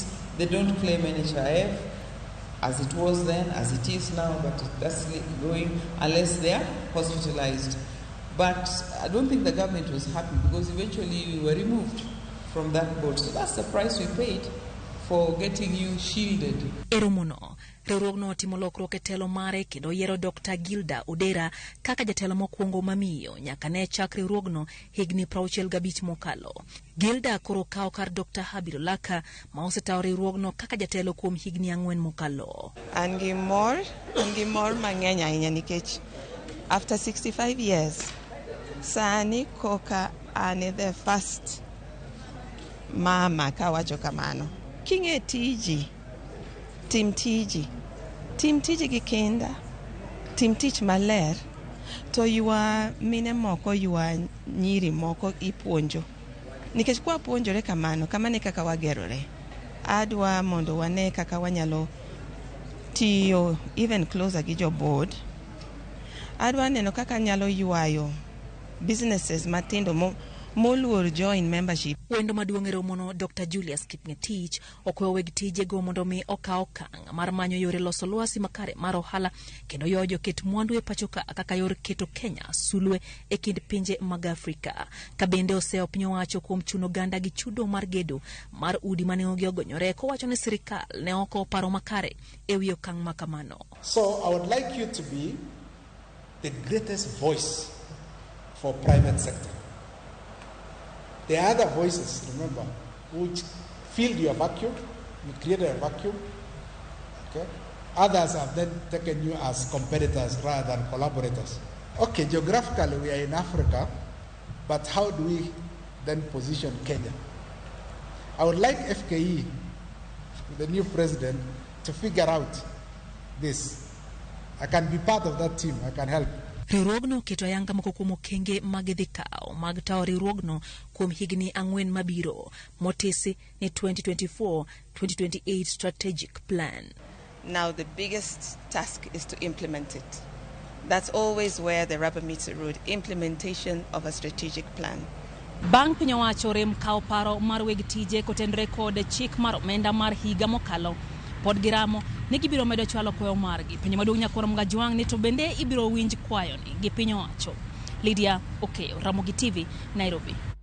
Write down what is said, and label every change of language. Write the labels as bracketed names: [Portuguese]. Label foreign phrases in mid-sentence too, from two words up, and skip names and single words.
[English] They don't claim NHIF as it was then, as it is now, but that's going unless they are hospitalized. But I don't think the government was happy because eventually we were removed from that board. So that's the price we paid for getting you shielded. [Luo (Kenya and Tanzania)] Eromono, riwruogno otimo lokruok e telo mare kendo yiero Dr. Gilda Odeira kaka jatelo mokwongo mamiyo nyaka ne chak riwruogno higni 65 mokalo. Gilda koro kawo kar Dr. Habil Olaka ma osetawo riwruogno kaka jatelo kuom higni 4 mokalo. An gi mor mang'eny ahinya nikech [English] after 65 years [Luo (Kenya and Tanzania)] sani koka ane [English] the first [Luo (Kenya and Tanzania)] mama kawacho kamano. King'e tiji, tim tiji gi kinda, tim tich maler, to ywa mine moko ywa nyiri moko ipuonjo. Nikech kwa puonjore kamane kaka wagerore. Adwa mondo wane kaka wanyalo tiyo [English] even closer [Luo (Kenya and Tanzania)] gi jo board. Adwa neno kaka nyalo ywayo businesses matindo moluor [English] join membership. [Luo (Kenya and Tanzania)] Wendo maduong' e romono Dr. Julius Kipngetich okweyo weg tije go mondo mi okaw okang' mar manyo yore loso lwasi makare mar ohala kendo yojo ket mwandu e pachoka kaka yor keto Kenya sulwe e kind pinje mag Afrika. Kabende oseo piny owacho kuom chuno ganda gi chudo mar gedo mar udi mane ogonyore kowacho ni sirikal ne oko paro makare e wi okang' makamano. [English] So I would like you to be the greatest voice for private sector. There are other voices, remember, which filled your vacuum, you created a vacuum, okay? Others have then taken you as competitors rather than collaborators. Okay, geographically we are in Africa, but how do we then position Kenya? I would like FKE, the new president, to figure out this. I can be part of that team, I can help. [Luo (Kenya and Tanzania)] Riwruogno keto ayanga moko kuom okenge mag dhi kawo mag tawo riwruogno kuom higni 4 mabiro motisi ni 2024-2028 [English] strategic plan. Now the biggest task is to implement it. That's always where the rubber meets the road, implementation of a strategic plan. [Luo (Kenya and Tanzania)] Bang' piny owacho rem kawo paro mar weg tije kotenre kod chik mar omenda mar higa mokalo, pod giramo ni gibiro medo chwalo kwayo margi. Piny maduong' nyakoro Mgajwang' ni to bende ibiro winj kwayo ni gi piny owacho. Lydia Okeyo, Ramogi TV, Nairobi.